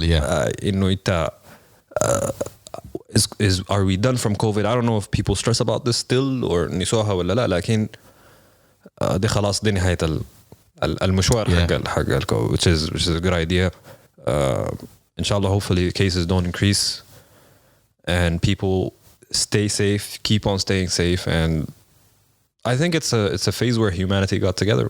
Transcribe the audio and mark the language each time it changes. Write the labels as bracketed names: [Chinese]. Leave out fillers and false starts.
[Arabic] إنه إنت [English] are we done from COVID? I don't know if people stress about this still or [Arabic] نسوها ولا لا. لكن دي خلاص دي نهاية المشوار حق [English] which is a good idea. Inshallah, hopefully cases don't increase and people stay safe, keep on staying safe, and I think it's a phase where humanity got together.